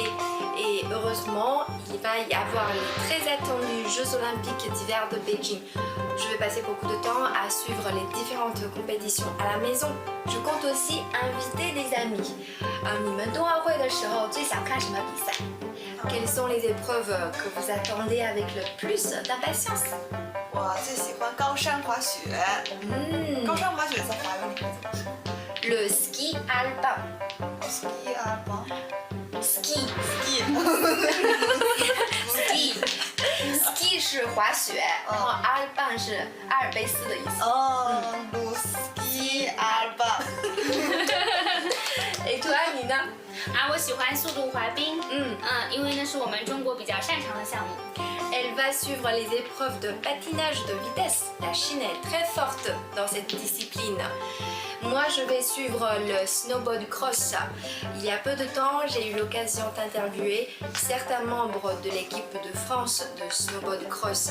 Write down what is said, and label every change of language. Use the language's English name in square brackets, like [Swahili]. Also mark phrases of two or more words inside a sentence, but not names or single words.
[French] Et heureusement, il va y avoir les très attendus Jeux Olympiques d'hiver de Beijing. Je vais passer beaucoup de temps à suivre les différentes compétitions à la maison. Je compte aussi inviter des amis. Quelles sont les épreuves que vous attendez avec le plus d'impatience? [Chinese] 我最喜欢高山滑雪。高山滑雪在华语里面怎么说？ [French] Le ski alpin. Ski alpin. [Chinese] Ski. Ski 是滑雪，然后 alpin 是阿尔卑斯的意思。 [French] 哦，ski alpin。 [Chinese] 我喜欢速度滑冰，因为那是我们中国比较擅长的项目。 [French] Elle va suivre les épreuves de patinage de vitesse. La Chine est très forte dans cette discipline. Moi, je vais suivre le snowboard cross. Il y a peu de temps, j'ai eu l'occasion d'interviewer certains membres de l'équipe de France de snowboard cross.